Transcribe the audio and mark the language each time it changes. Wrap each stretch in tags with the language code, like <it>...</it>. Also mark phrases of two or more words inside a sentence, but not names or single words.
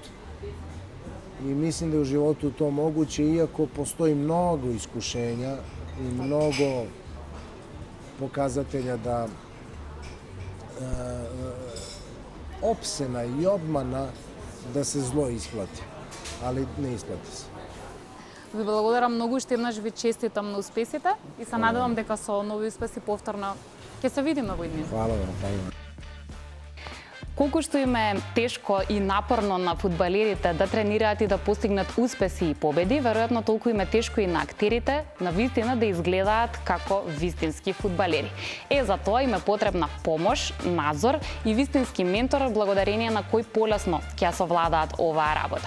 <sr>I mislim da je u životu to moguće, iako postoji mnogo iskušenja i mnogo pokazatelja da opsena i obmana da se zlo isplati, ali ne isplati se.</sr> <mk>Ви благодарам многу, уште еднаш ви честитам на успесите и се надевам дека со нови успеси повторно ќе се видиме во иднина.</mk> <sr>Hvala vam.</sr> <mk>Колку што им е тешко и напорно на фудбалерите да тренираат и да постигнат успеси и победи, веројатно толку им е тешко и на актерите на вистина да изгледаат како вистински фудбалери. За тоа им е потребна помош, надзор и вистински ментор, благодарение на кој полесно ќе совладаат оваа работа.</mk>